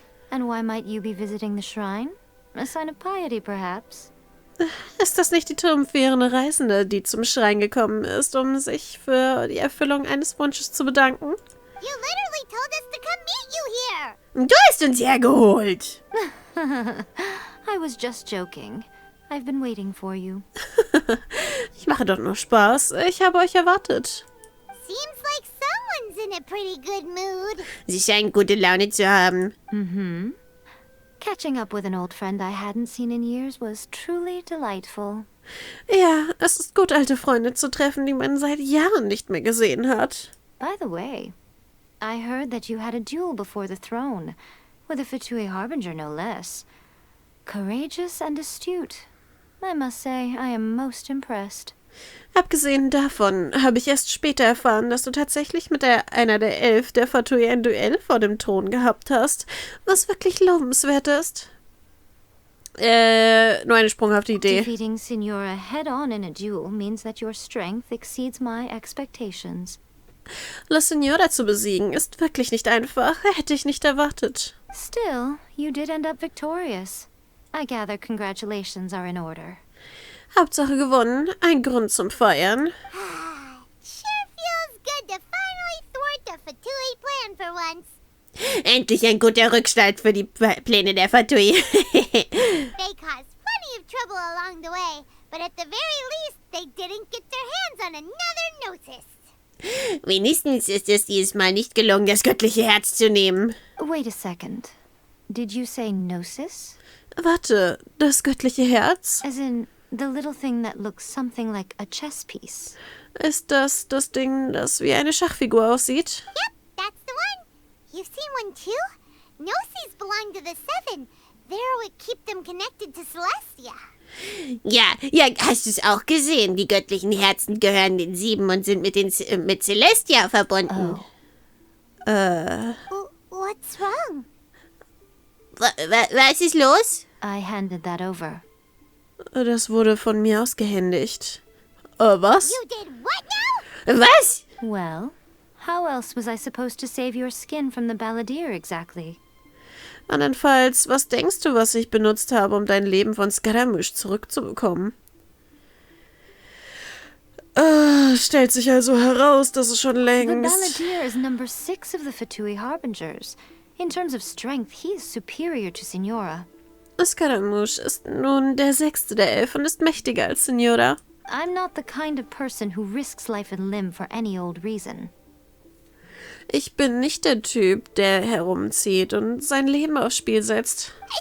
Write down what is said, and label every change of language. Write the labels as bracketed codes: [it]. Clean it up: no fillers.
[en] And why might you be visiting the shrine? A sign of piety, perhaps? [de] Ist das nicht die triumphierende Reisende, die zum Schrein gekommen ist, um sich für die Erfüllung eines Wunsches zu bedanken? [en] You literally told us to come meet you here. [de] Du hast uns hergeholt. [en] I was just joking. I've been waiting for you. [de] Ich mache doch nur Spaß. Ich habe euch erwartet. [en] Seems like someone's in a pretty good mood. [de] Sie scheinen gute Laune zu haben. Mm-hmm. [en] Catching up with an old friend I hadn't seen in years was truly delightful. [de] Ja, es ist gut, alte Freunde zu treffen, die man seit Jahren nicht mehr gesehen hat. [en] By the way, I heard that you had a duel before the throne, with a Fatui Harbinger no less. Courageous and astute. I must say, I am most impressed. [de] Abgesehen davon habe ich erst später erfahren, dass du tatsächlich mit einer der 11 der Fatui ein Duell vor dem Thron gehabt hast, was wirklich lobenswert ist. Nur eine sprunghafte Idee. [en] Defeating Signora head-on in a duel means that your strength exceeds my expectations. [de] La Signora zu besiegen ist wirklich nicht einfach. Hätte ich nicht erwartet. [en] Still, you did end up victorious. I gather congratulations are in order. [de] Hauptsache gewonnen. Ein Grund zum Feiern. [en] Sure feels good to finally thwart the Fatui plan for once. [de] Endlich ein guter Rückstart für die Pläne der Fatui. [en] They caused plenty of trouble along the way, but at the very least, they didn't get their hands on another Gnosis. [de] Wenigstens ist es dieses Mal nicht gelungen, das göttliche Herz zu nehmen. [en] Wait a second. Did you say Gnosis? [de] Warte, das göttliche Herz? [en] As in, the little thing that looks something like a chess piece. [de] Ist das Ding, das wie eine Schachfigur aussieht? [en] Yep, that's the one. You've seen one too? Gnosis belong to the Seven. They're what keep them connected to Celestia. [de] Ja, hast du es auch gesehen? Die göttlichen Herzen gehören den 7 und sind mit Celestia verbunden. [en] What's wrong? [de] Was ist los? [en] I handed that over. [de] Das wurde von mir ausgehändigt. Was? You did what now? Was? [en] Well, how else was I supposed to save your skin from the Balladeer exactly? [de] Andernfalls, was denkst du, was ich benutzt habe, um dein Leben von Scaramouche zurückzubekommen? Stellt sich also heraus, dass es schon [en] The [de] längst... [en] Balladeer is number 6 of the Fatui Harbingers. In terms of strength, he is superior to Signora. [de] Scaramouche ist nun der 6. der 11 und ist mächtiger als Signora. [en] I'm not the kind of person who risks life and limb for any old reason. [de] Ich bin nicht der Typ, der herumzieht und sein Leben aufs Spiel setzt.